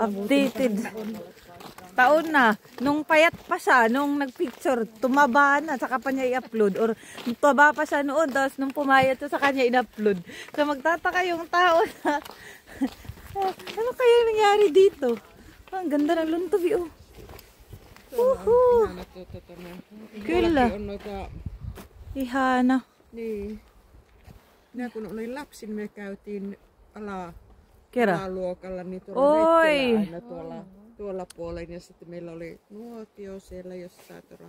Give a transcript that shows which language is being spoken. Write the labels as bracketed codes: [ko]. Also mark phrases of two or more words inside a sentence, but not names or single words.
[tl] Updated. Taon na. Nung payat pa siya, nung nagpicture, tumaba na, saka pa niya i-upload. Or tumaba pa siya noon, tapos nung pumayat siya, saka niya in-upload. So magtataka yung tao na, ano kaya nangyari dito? Ang ganda ng luntubi, oh. Woohoo! [fi] Kyllä. Ihana. Niin. Minä kun olin lapsi, niin me käytiin Kerran. alaluokalla niin Oi. tuolla retkellä aina tuolla puolen. Ja sitten meillä oli nuotio siellä jossain tuolla.